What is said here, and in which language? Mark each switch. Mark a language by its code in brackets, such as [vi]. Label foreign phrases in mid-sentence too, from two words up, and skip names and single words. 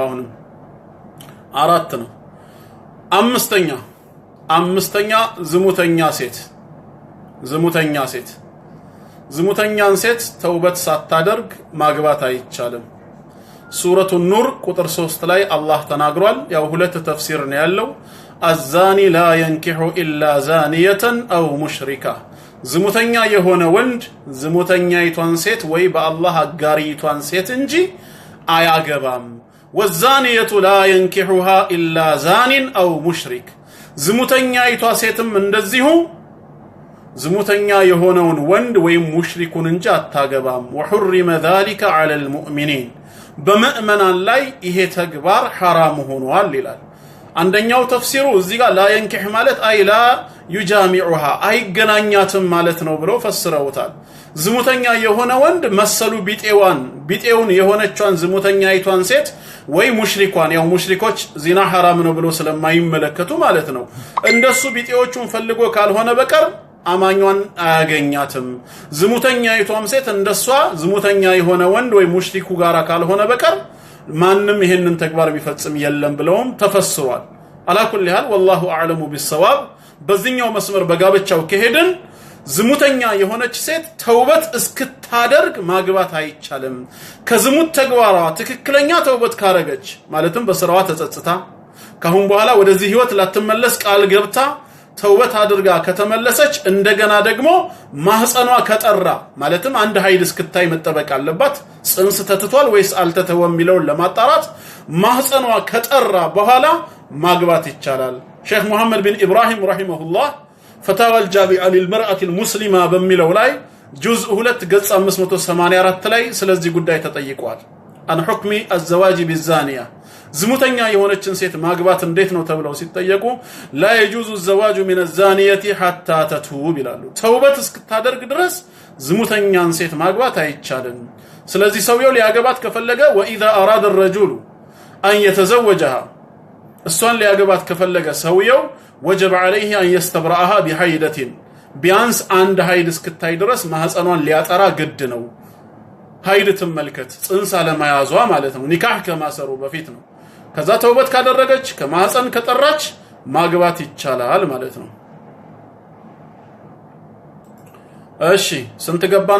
[am] አሁንም አራት ነው። አምስተኛ ዝሙተኛን ሴት ተውበት ሳታደርግ ማግባት አይቻልም። ሱረቱ ኑር ቁጥር 3 ላይ አላህ ተናግሯል። ያው ሁለት ተፍሲር ነው ያለው። [ar] الزاني لا ينكح الا زانيه او مشركه [am] ዝሙተኛ የሆነ ወንድ ዝሙተኛይቷን ሴት ወይ በአላህ አጋሪቷን ሴት እንጂ አያገባም። [ar] والزانية لا ينكحها الا زان او مشرك [am] ዝሙተኛይቷ ሴትም እንደዚሁ ዝሙተኛ የሆነውን ወንድ ወይም ሙሽሪኩን እንጂ አታገባም። [ar] وحرم ذلك على المؤمنين [am] በመእመናን ላይ ይሄ ተግባር حرام ሆኗል ይላል። አንደኛው ተፍሲሩ እዚህ ጋር [ar] لا ينكح [am] ማለት አይ [ar] لا يجامعها [am] አይገናኛትም ማለት ነው ብለው ፈስረውታል። ዝሙተኛ የሆነ ወንድ መሰሉ ቢጤውን የሆነቿን ዝሙተኛይቷን ሴት ወይ ሙሽሪኳን ያው ሙሽሪኮች ዚና حرام ነው ብሎ ስለማይመለከቱ ማለት ነው እንደሱ ቢጤዎቹን ፈልጎ ካልሆነ በቀር አማኛን አያገኛትም። ዝሙተኛይቷም ሴት እንደሷ ዝሙተኛ የሆነ ወንድ ወይ ሙሽሪኩ ጋራ ካልሆነ በቀር ማንንም ይሄንን ተግባር ቢፈጽም የለም ብለውም ተፈስሯል። አላኩል ይሃል [ar] والله اعلم بالصواب። [am] በዚህኛው መስመር በጋብቻው ከሄድን ዝሙተኛ የሆነች ሴት ተውበት እስክታደርግ ማግባት አይቻልም። ከዝሙት ተግባሯ ትክክለኛ ተውበት ካረገች ማለትም በስራዋ ተጸጽታ ካሁን በኋላ ወደዚህ ህይወት ላትመለስ ቃል ገብታ ተውበት አድርጋ ከተመለሰች እንደገና ደግሞ ማህፀኗ ከጠራ ማለትም አንድ ሀይድ እስክታይ መጠበቅ አለባት። ጽንስ ተትቷል ወይስ አልተተወም የሚለውን ለማጣራት ማህፀኗ ከጠራ በኋላ ማግባት ይቻላል። ሼክ መሐመድ ቢን ኢብራሂም ረሂመሁላህ ፈታዋ الجامعة [ar] للمرأة المسلمة [am] በሚለው ላይ ጁዝ 2 ገጽ 584 ላይ ስለዚህ ጉዳይ ተጠይቋል። [ar] عن حكم الزواج بالزانية [am] ዝሙተኛ የሆነችን ሴት ማግባት እንዴት ነው ተብለው ሲጠየቁ [ar] لا يجوز الزواج من الزانية حتى تتوب [am] ይላሉ። ተውበት እስክታደርግ ድረስ ዝሙተኛን ሴት ማግባት አይቻልም። ስለዚህ ሰውየው ሊያገባት ከፈለገ [ar] واذا اراد الرجل ان يتزوجها [am] እሷን ሊያገባት ከፈለገ ሰውየው [ar] وجب عليه ان يستبرأها بحيدة [am] ቢያንስ አንድ ሀይድ እስክታይ ድረስ ማህፀኗን ሊያጠራ ግድ ነው። ሀይድ ትመልከት ጽንስ አለማያዟ ማለት ነው። ኒካህ ከማሰሩ በፊት ነው። ከዛ ተውበት ካደረገች ከማህፀን ከጠራች ማግባት ይቻላል ማለት ነው። እሺ ስንት ገባን?